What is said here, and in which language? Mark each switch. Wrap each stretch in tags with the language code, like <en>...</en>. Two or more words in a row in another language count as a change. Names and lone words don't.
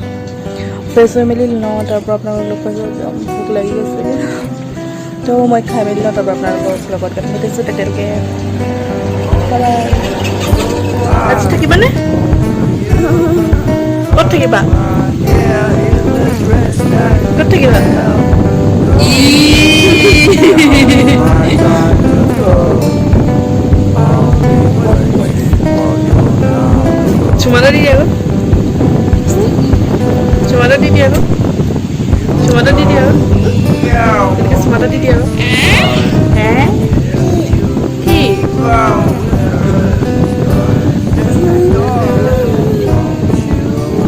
<as>ফ্ৰেছ হৈ মেলি লওঁ, তাৰপৰা আপোনালোকক লগ পাইছোঁ। একদম ভোক লাগি গৈছে তো মই খাই মেলি লওঁ, তাৰপৰা আপোনালোকৰ লগত কথা পাতিছোঁ। তেতিয়ালৈকে আজি থাকিবানে? ক'ত থাকিবা? ক'ত থাকিবা? Chumada di Diego. Chumada di Diego. Chumada di Diego. Chumada di Diego.</as> <en>Hi.</en>